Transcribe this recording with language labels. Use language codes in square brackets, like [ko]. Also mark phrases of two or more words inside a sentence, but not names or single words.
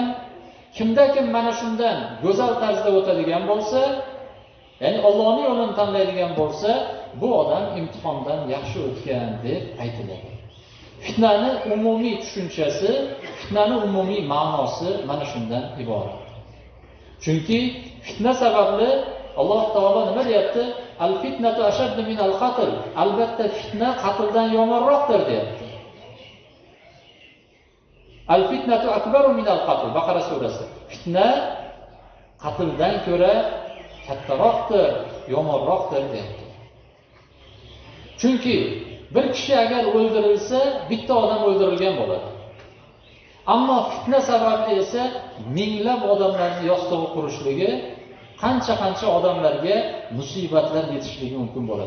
[uz] Kimda-kim mana shundan go'zal tarzda o'tadigan bo'lsa, ya'ni Allohning yo'lini tanlaydigan bo'lsa, bu odam imtihondan yaxshi o'tgan deb aytiladi. Fitnani umumiy tushunchasi, fitnani umumiy ma'nosi mana shundan iborat. Chunki fitna sababli Alloh taolo nima deyapti? [ar] الفتنة أشد من القتل. [uz] Albatta fitna qatldan yomonroqdir deyapti. [ar] الفتنة أكبر من القتل. [uz] Baqara surasi. Fitna qatldan ko'ra kattaroqdir, yomonroqdir deyapti. Chunki bir kishi agar o'ldirilsa, bitta odam o'ldirilgan bo'ladi. Ammo fitna sababli esa minglab odamlarning yostig'i qurishligi, qancha odamlarga musibatlar yetishligi mumkin bo'ladi.